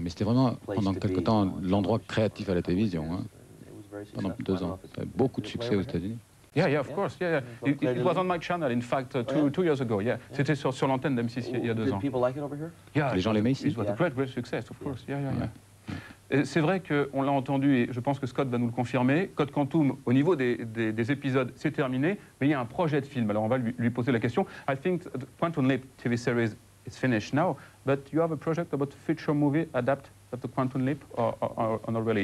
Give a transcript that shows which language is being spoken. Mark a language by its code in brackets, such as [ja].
[fr] Mais c'était vraiment, pendant quelque temps, l'endroit créatif à la télévision. Hein. Pendant 2 ans. Ça avait beaucoup de succès aux États-Unis. [en] Yeah, of course. Yeah. It was on my channel, in fact, 2 years ago. [fr] Yeah, c'était sur l'antenne d'M6 il y a 2 ans. [en] Yeah, [fr] les gens l'aimaient ici. [en] It was a great success, of course. Yeah. [fr] C'est vrai qu'on l'a entendu, et je pense que Scott va nous le confirmer. Code Quantum, au niveau des épisodes, c'est terminé, mais il y a un projet de film. Alors on va lui poser la question. [en] I think the Quantum Leap TV series is finished now, but you have a project about future movie adapt of the Quantum Leap, or not really?